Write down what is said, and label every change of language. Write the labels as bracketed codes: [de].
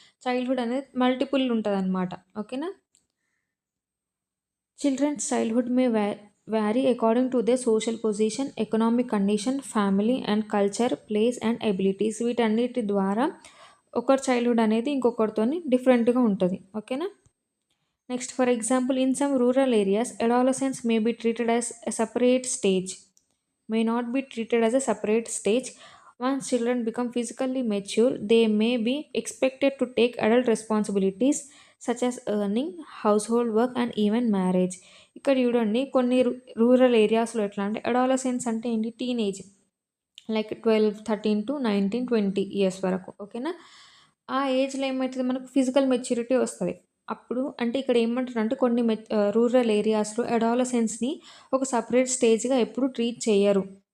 [te] Childhood అనేది multiple ఉంటదనమాట. ఓకేనా. [en] children's childhood may vary according to their social position, economic condition, family and culture, place and abilities [te] వీటన్నిటి ద్వారా ఒకరి childhood అనేది ఇంకొకరితోని డిఫరెంట్‌గా ఉంటది. ఓకేనా. [en] Next, for example, in some rural areas, adolescence may be treated as a separate stage, may not be treated as a separate stage. Once children become physically mature, they may be expected to take adult responsibilities such as earning, household work, and even marriage. [te] ఇక్కడ చూడండి కొన్ని rural ఏరియాస్‌లో ఎట్లా అంటే adolescence అంటే ఏంటి? Teenage. Like 12, 13-19, 20 years వరకు. ఓకేనా. ఆ ఏజ్‌లో ఏమైతది మనకు ఫిజికల్ మెచ్యూరిటీ వస్తది. అప్పుడు అంటే ఇక్కడ ఏమంటారంటే కొన్ని రూరల్ ఏరియాస్‌లో అడాలసెన్స్‌ని ఒక సెపరేట్ స్టేజ్‌గా ఎప్పుడు ట్రీట్ చెయ్యరు.